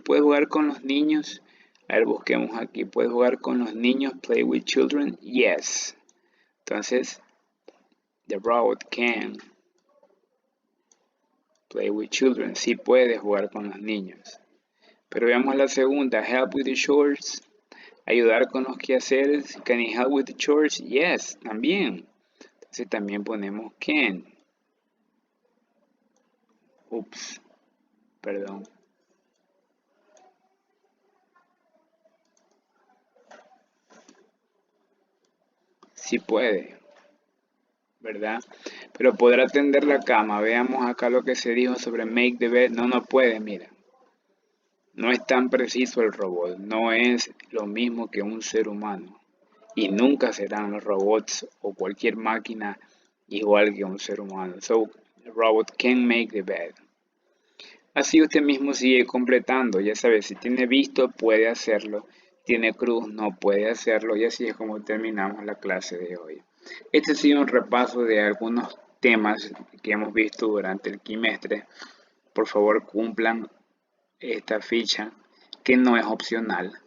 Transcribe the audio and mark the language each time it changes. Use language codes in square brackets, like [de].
[es] ¿Puede jugar con los niños? A ver, busquemos aquí. ¿Puede jugar con los niños? [en] Play with children? Yes. Entonces, the robot can play with children. [es] Sí puede jugar con los niños. Pero veamos la segunda. [en] Help with the chores. [es] Ayudar con los quehaceres. [en] Can he help with the chores? [es] Yes, también. Entonces también ponemos can. Ups, perdón. Sí puede, ¿verdad? Pero podrá tender la cama. Veamos acá lo que se dijo sobre [en] make the bed. [es] No puede, mira. No es tan preciso el robot. No es lo mismo que un ser humano. Y nunca serán los robots o cualquier máquina igual que un ser humano. [en] So, the robot can make the bed. [es] Así usted mismo sigue completando. Ya sabe, si tiene visto, puede hacerlo. Tiene cruz, no puede hacerlo. Y así es como terminamos la clase de hoy. Este ha sido un repaso de algunos temas que hemos visto durante el trimestre. por favor cumplan esta ficha que no es opcional.